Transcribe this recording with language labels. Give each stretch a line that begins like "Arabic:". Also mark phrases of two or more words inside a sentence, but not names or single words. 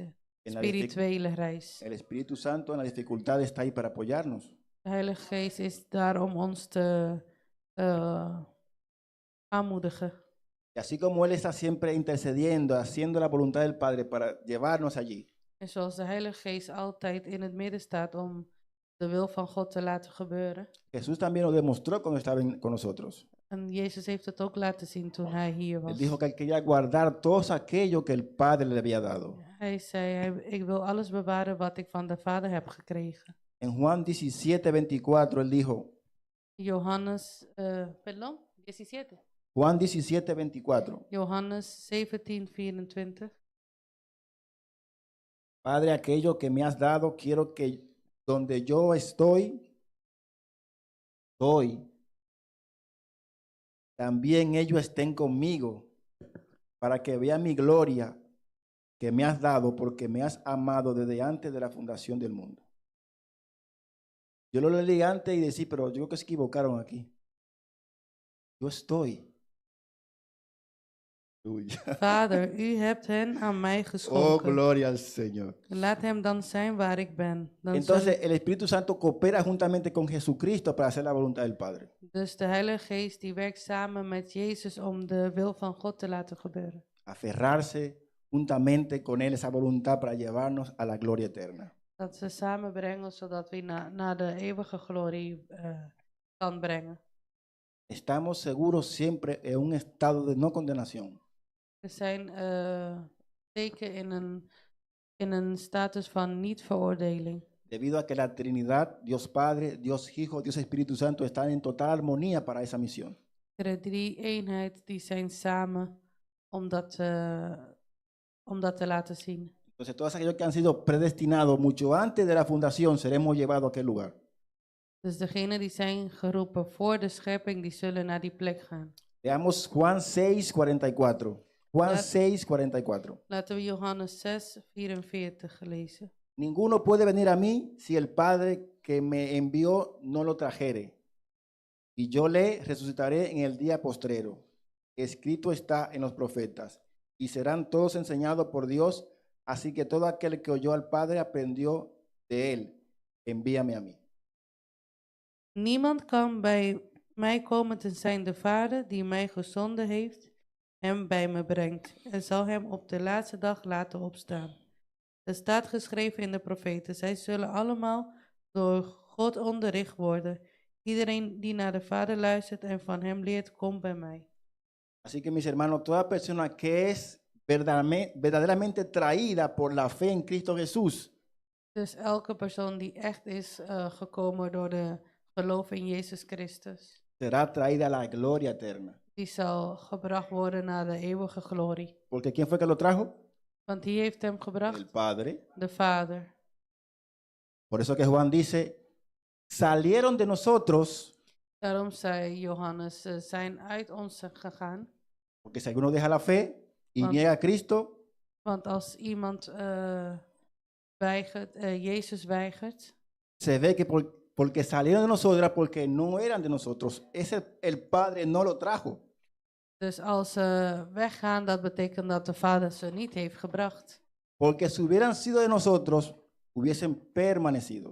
Spanish: En la
Dutch: spirituele reis.
Spanish: El Espíritu Santo en la dificultad está ahí para apoyarnos.
Dutch: De Heilige Geest is daar om ons te aanmoedigen.
Spanish: Y así como Él está siempre intercediendo, haciendo la voluntad del Padre para llevarnos allí,
Dutch: En zoals de Heilige Geest altijd in het midden staat om de wil van God te laten gebeuren.
Spanish: Jesús también lo demostró cuando estaba con nosotros.
Dutch: En Jezus heeft het ook laten zien toen hij hier
Spanish: Él
Dutch: was.
Spanish: dijo que Él quería guardar todo aquello que el Padre le había dado.
Dutch: Hij zei, ik wil alles bewaren wat ik van de Vader heb gekregen.
Spanish: En Juan 17:24, Él dijo,
Dutch: Johannes, pardon, 17.
Spanish: Juan 17:24,
Dutch: Johannes 17:24.
Spanish: Padre, aquello que me has dado, quiero que donde yo estoy, también ellos estén conmigo, para que vean mi gloria que me has dado, porque me has amado desde antes de la fundación del mundo. Yo lo leí antes y decía, pero yo creo que se equivocaron aquí. Yo estoy.
Dutch: Vader, u hebt hen aan mij Oh, geschonken.
Spanish: gloria al Señor.
Dutch: Laat hem dan zijn waar ik ben.
Spanish: Entonces el Espíritu Santo coopera juntamente con Jesucristo para hacer la voluntad del Padre.
Dutch: Dus de Heilige Geest die werkt samen met Jezus om de wil van God te laten gebeuren.
Spanish: Aferrarse juntamente con Él esa voluntad para llevarnos a la gloria eterna.
Dutch: Dat ze samenbrengen zodat we naar de eeuwige glorie kan brengen.
Spanish: Estamos seguros siempre en un estado de no condenación.
Dutch: We zijn zeker in een status van niet-veroordeling.
Spanish: Debido a que la Trinidad, Dios Padre, Dios Hijo, Dios Espíritu Santo están en total armonía para esa misión.
Dutch: De drie eenheid die zijn samen om dat te laten zien.
Spanish: Entonces todos aquellos que han sido predestinados mucho antes de la fundación seremos llevados a aquel lugar.
Dutch: Dus degenen die zijn geroepen voor de schepping, die zullen naar die plek gaan.
Spanish: Veamos Juan 6:44. Juan 6:44.
Dutch: Laten we Johannes 6:44 lezen.
Spanish: Ninguno puede venir a mí si el Padre que me envió no lo trajere. Y yo le resucitaré en el día postrero. escrito está en los profetas, y serán todos enseñados por Dios, así que todo aquel que oyó al Padre aprendió de él. Envíame a mí.
Dutch: Niemand kan bij mij komen tenzij de Vader die mij gezonden heeft hem bij me brengt en zal hem op de laatste dag laten opstaan. Er staat geschreven in de profeten, zij zullen allemaal door God onderricht worden. Iedereen die naar de Vader luistert en van hem leert, komt bij mij.
Spanish: Así que mis hermanos, toda persona que es verdaderamente traída por la fe en Cristo Jesús,
Dutch: Dus elke persoon die echt is gekomen door de geloof in Jezus Christus,
Spanish: será traída a la gloria eterna.
Dutch: die zal gebracht worden naar de eeuwige glorie.
Spanish: Porque ¿quién fue que lo trajo?
Dutch: Want die heeft hem
Spanish: El
Dutch: gebracht?
Spanish: Padre.
Dutch: De Vader.
Spanish: Por eso que Juan dice, salieron de nosotros,
Dutch: Daarom zei Johannes, ze zijn uit ons gegaan.
Spanish: porque si alguno deja la fe y
Dutch: Want-
Spanish: niega a Cristo,
Dutch: Want als iemand Jezus weigert,
Spanish: se ve que porque salieron de nosotros era porque no eran de nosotros. El Padre no lo trajo.
Dutch: dus als ze weggaan, dat betekent dat de Vader ze niet heeft gebracht.
Spanish: Porque si hubieran sido de nosotros, hubiesen permanecido.